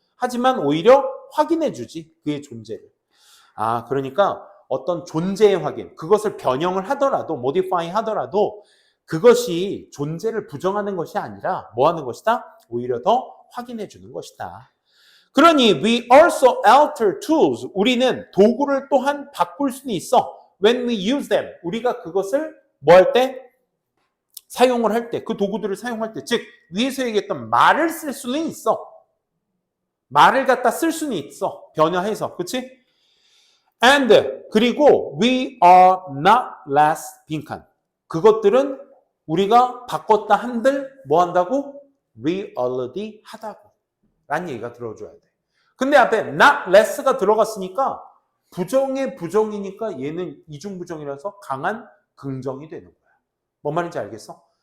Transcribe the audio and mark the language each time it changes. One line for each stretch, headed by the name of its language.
Korean: 하지만 오히려 확인해주지 그의 존재를. 그러니까 어떤 존재의 확인, 그것을 변형을 하더라도 modify 하더라도 그것이 존재를 부정하는 것이 아니라 뭐 하는 것이다? 오히려 더 확인해 주는 것이다.
English: 그러니 we also alter tools.
Korean: 우리는 도구를 또한 바꿀 수는 있어.
English: When we use them.
Korean: 우리가 그것을 뭐 할 때? 사용을 할 때. 그 도구들을 사용할 때. 즉 위에서 얘기했던 말을 쓸 수는 있어. 말을 갖다 쓸 수는 있어. 변화해서. 그치?
English: And 그리고 we are not less 빈칸.
Korean: 그것들은 우리가 바꿨다 한들 뭐 한다고? reality 하다고 라는 얘기가 들어줘야 돼. 근데 앞에 not less가 들어갔으니까 부정의 부정이니까 얘는 이중부정이라서 강한 긍정이 되는 거야. 뭔 말인지 알겠어?